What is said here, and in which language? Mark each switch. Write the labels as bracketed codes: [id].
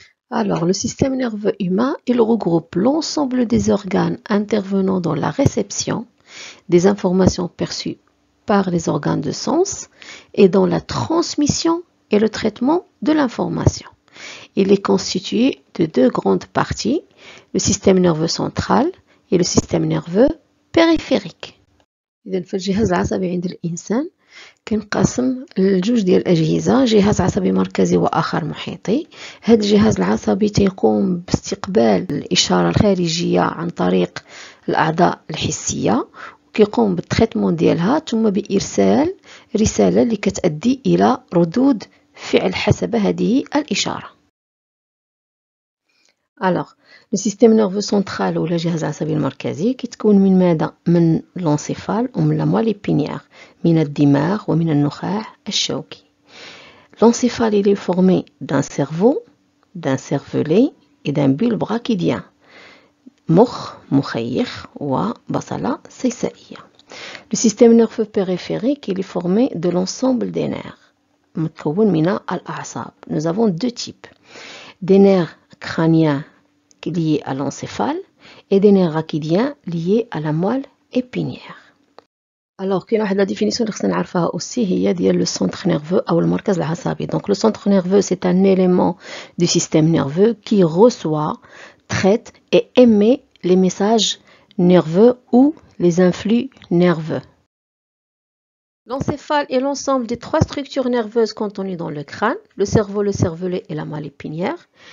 [fr] Alors, le système nerveux humain, il regroupe l'ensemble des organes intervenant dans la réception des informations perçues par les organes de sens et dans la transmission et le traitement de l'information. Il est constitué de deux grandes parties, le système nerveux central et le système nerveux périphérique. [ar] إذا في الجهاز العصبي عند الإنسان كنقسم لجوج ديال الأجهزة، جهاز عصبي مركزي وآخر محيطي. هذا الجهاز العصبي تيقوم باستقبال الإشارة الخارجية عن طريق الأعضاء الحسية وكيقوم بالتريتمون ديالها ثم بإرسال رسالة اللي كتأدي إلى ردود فعل حسب هذه الإشارة. [fr] Alors, le système nerveux central ou le [ar] جهاز العصبي المركزي كيتكون من ماذا؟ من l'encéphale ومن la moelle épinière، من الدماغ ومن النخاع الشوكي. [fr] L'encéphale il est formé d'un cerveau, d'un cervelet et d'un bulbe rachidien. [ar] مخ، مخيخ وبصلة سيسائية. [fr] Le système nerveux périphérique il est formé de l'ensemble des nerfs. [ar] متكون من الأعصاب. [fr] Nous avons deux types. Des nerfs crâniens liés à l'encéphale et des nerfs rachidiens liés à la moelle épinière. [ar] Alors, كاين واحد لا ديفينيسيون اللي خصنا نعرفها aussi هي ديال لو سونتر نيرفو أو المركز العصبي. [fr] Donc le centre nerveux c'est un élément du système nerveux qui reçoit, traite et émet les messages nerveux ou les influx nerveux. L'encéphale est l'ensemble des trois structures nerveuses contenues dans le crâne, le cerveau, le cervelet et la moelle épinière.